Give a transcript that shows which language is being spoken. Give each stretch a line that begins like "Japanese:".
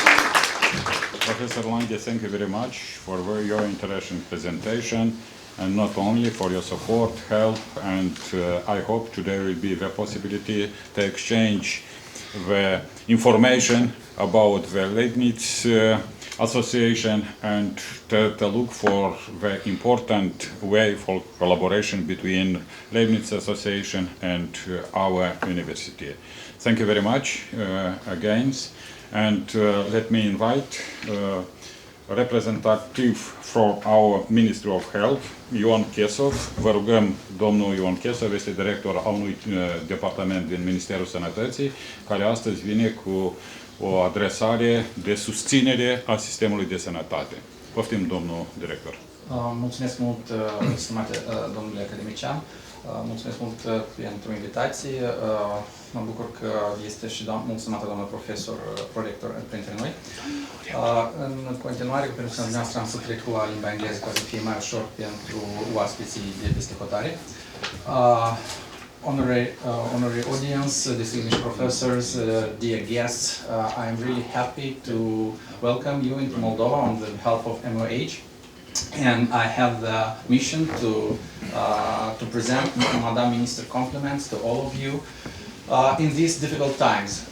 English: Professor Lange, thank you very much for your interesting presentation, and not only for your support, help, and I hope today will be the possibility to exchange the information about the Leibniz Association and to look for the important way for collaboration between Leibniz Association and our university. Thank you very much again, and let me invite reprezentativ from our Ministry of Health, Ion Chesov.
Romanian: Vă rugăm, domnul Ion Chesov este director al unui departament din Ministerul Sănătății, care astăzi vine cu o adresare de susținere a sistemului de sănătate. Poftim, domnul director. Mulțumesc mult, stimate domnule academician. Mulțumesc mult pentru invitație. Mă bucur că este și mulțumată doamnă profesor, prorector printre noi. În continuare, cu permisiunea noastră, am să trec la limba engleză ca să fie mai ușor pentru oaspeții de peste hotare.
English: Honorary audience, distinguished professors, dear guests, I am really happy to welcome you into Moldova on behalf of MOH. And I have the mission to present Madam Minister compliments to all of you in these difficult times.